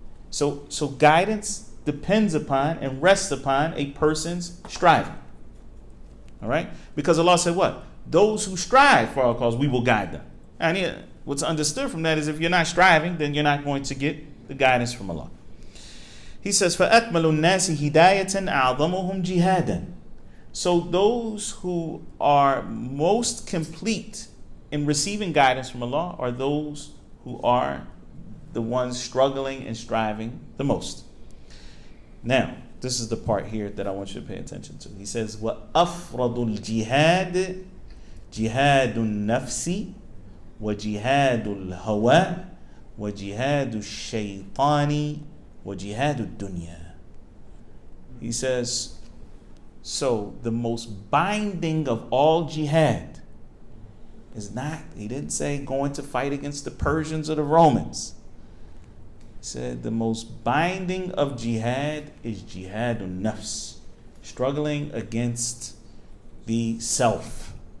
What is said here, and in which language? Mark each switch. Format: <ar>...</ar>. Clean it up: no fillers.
<en>So guidance depends upon and rests upon a person's striving. All right? Because Allah said what? Those who strive for our cause, we will guide them. And what's understood from that is if you're not striving, then you're not going to get the guidance from Allah. He says,</en> <ar>فَأَكْمَلُ النَّاسِ هِدَايَةً أَعْظَمُهُمْ جِهَادًا.</ar> <en>So those who are most complete in receiving guidance from Allah are those who are the ones struggling and striving the most. Now, this is the part here that I want you to pay attention to. He says,</en> <ar>وَأَفْرَضُ الْجِهَادِ جِهَادُ النَّفْسِ وَجِهَادُ الْهَوَىٰ وَجِهَادُ الشَّيْطَانِ وَجِهَادُ الدُّنْيَا.</ar> <en>He says, so the most binding of all jihad is not, he didn't say going to fight against the Persians or the Romans. He said the most binding of jihad is jihadun nafs, struggling against the self.</en>